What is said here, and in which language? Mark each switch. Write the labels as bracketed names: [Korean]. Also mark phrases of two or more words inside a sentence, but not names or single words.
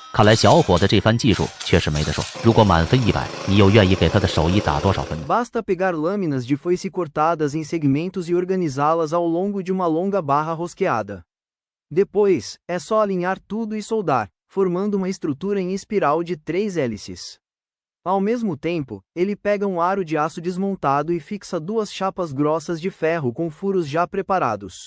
[Chinese] 看来小伙子这番技术确实没得说。如果满分100，你又愿意给他的手艺打多少分？ [Portuguese] Basta pegar lâminas de foice cortadas em segmentos e organizá-las ao longo de uma longa barra rosqueada. Depois, é só alinhar tudo e soldar, formando uma estrutura em espiral de 3 hélices. Ao mesmo tempo, ele pega um aro de aço desmontado e fixa 2 chapas grossas de ferro com furos já preparados.